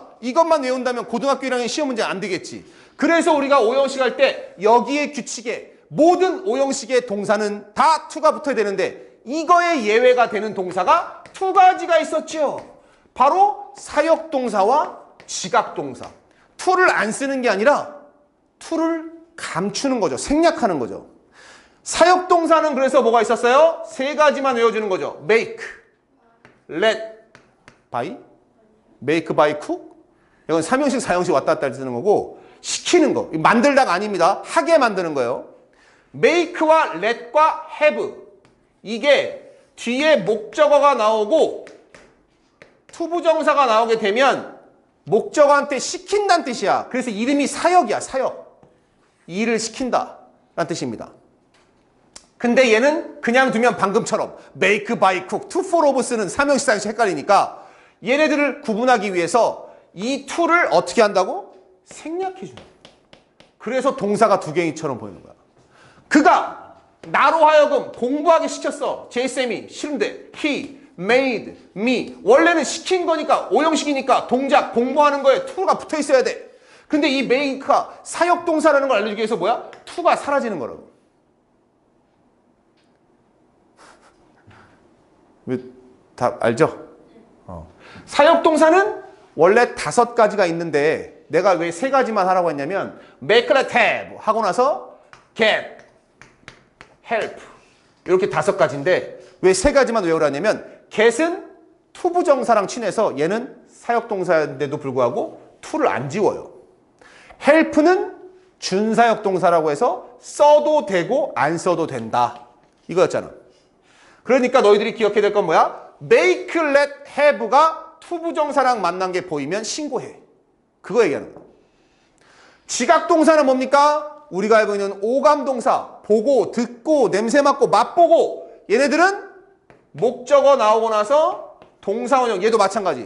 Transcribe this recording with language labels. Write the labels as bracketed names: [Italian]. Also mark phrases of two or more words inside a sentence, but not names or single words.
[Korean] 이것만 외운다면 고등학교 1학년 시험 문제 안 되겠지. 그래서 우리가 5형식 할 때 여기에 규칙에 모든 5형식의 동사는 다 to가 붙어야 되는데 이거에 예외가 되는 동사가 2가지가 있었죠. 바로 사역동사와 지각동사. to를 안 쓰는 게 아니라 to를 감추는 거죠. 생략하는 거죠. 사역동사는 그래서 뭐가 있었어요? 3가지만 외워주는 거죠. [English] make, let, buy, make, buy, cook. [Korean] 이건 3형식, 4형식 왔다 갔다 쓰는 거고 시키는 거. 만들다가 아닙니다. 하게 만드는 거예요. make와 let과 have. 이게 뒤에 목적어가 나오고 투부정사가 나오게 되면 목적어한테 시킨다는 뜻이야. 그래서 이름이 사역이야. 사역. 일을 시킨다 라는 뜻입니다. 근데 얘는 그냥 두면 방금처럼 [English] make, buy, cook, to, for, of [Korean] 쓰는 3형식, 4형식 헷갈리니까 얘네들을 구분하기 위해서 이 to를 어떻게 한다고? 생략해주는 거야. 그래서 동사가 2개처럼 보이는 거야. 그가 나로 하여금 공부하게 시켰어. 제이쌤이 싫은데 [English] he made me. [Korean] 원래는 시킨 거니까 5형식이니까 동작 공부하는 거에 to가 붙어 있어야 돼. 근데 이 make가 사역동사라는 걸 알려주기 위해서 뭐야? to가 사라지는 거라고. 다 알죠? 사역동사는 원래 5가지가 있는데 내가 왜 3가지만 하라고 했냐면 [English] make a tab [Korean] 하고 나서 [English] get, help [Korean] 이렇게 5가지인데 왜 3가지만 외우라냐면 get은 투부정사랑 친해서 얘는 사역동사인데도 불구하고 to를 안 지워요. help는 준사역동사라고 해서 써도 되고 안 써도 된다. 이거였잖아. 그러니까 너희들이 기억해야 될 건 뭐야? [English] make, let, [Korean] have가 투부정사랑 만난 게 보이면 신고해. 그거 얘기하는 거야. 지각동사는 뭡니까? 우리가 알고 있는 오감동사, 보고, 듣고, 냄새 맡고, 맛보고. 얘네들은 목적어 나오고 나서 동사원형, 얘도 마찬가지.